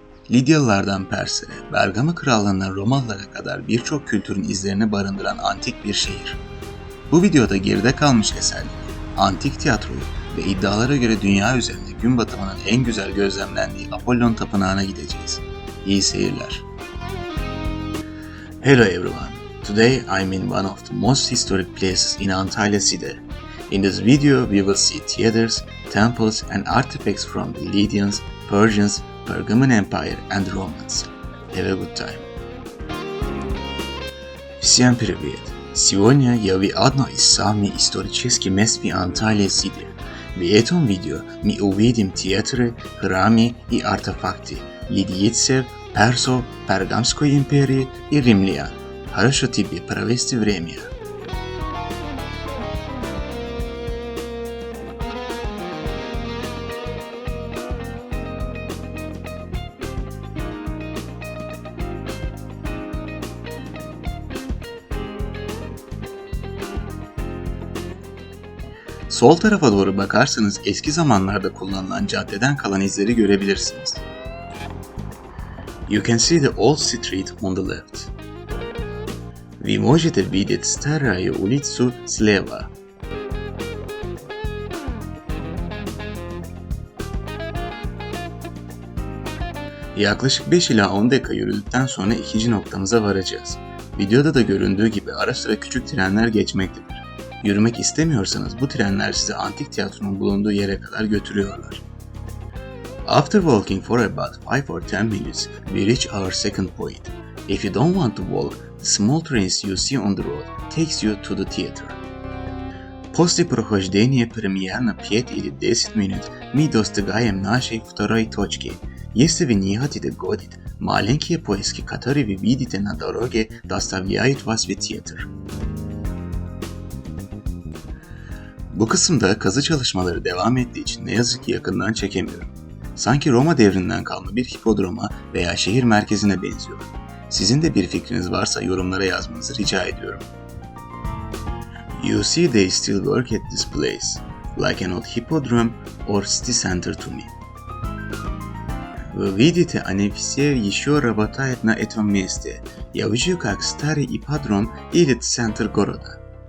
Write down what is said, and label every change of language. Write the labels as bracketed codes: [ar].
[tr] Lidyalılardan Perslere, Bergama Krallığından Romalılara kadar birçok kültürün izlerini barındıran antik bir şehir. Bu videoda geride kalmış eserleri, antik tiyatroyu ve iddialara göre dünya üzerinde gün batımının en güzel gözlemlendiği Apollon Tapınağı'na gideceğiz. İyi seyirler. [en] Hello everyone. Today I'm in one of the most historic places in Antalya Side. In this video we will see theaters, temples and artifacts from the Lydians, Persians, Pergamon Empire and Romans. Have a good time. [ru] Всем привет! Сегодня я в одной из самых исторических мест в Анталии Сиде. В этом видео мы увидим театры, храмы и артефакты лидийцев, персов, Пергамской империи и римлян. Хорошо тебе провести время. [tr] Sol tarafa doğru bakarsanız eski zamanlarda kullanılan caddeden kalan izleri görebilirsiniz. [en] You can see the old street on the left. [ru] Вы можете видеть старую улицу слева. [tr] Yaklaşık 5 ila 10 dakika yürüdükten sonra ikinci noktamıza varacağız. Videoda da göründüğü gibi ara sıra küçük trenler geçmektedir. Yürümek istemiyorsanız bu trenler sizi antik tiyatronun bulunduğu yere kadar götürüyorlar. [en] After walking for about 5 or 10 minutes, we reach our second point. If you don't want to walk, the small trains you see on the road takes you to the theater. [ru] После прохождения примерно 5 или 10 минут мы достигаем нашей второй точки. Если вы не хотите ходить, маленькие поиски, которые вы видите на дороге, доставляют вас в театр. [tr] Bu kısımda kazı çalışmaları devam ettiği için ne yazık ki yakından çekemiyorum. Sanki Roma devrinden kalma bir hipodroma veya şehir merkezine benziyor. Sizin de bir fikriniz varsa yorumlara yazmanızı rica ediyorum. [en] You see they still work at this place, like an old hippodrome or city center to me. [ru] Вы видите, они все еще работают на этом месте. Я вижу как старый ипподром или центр города.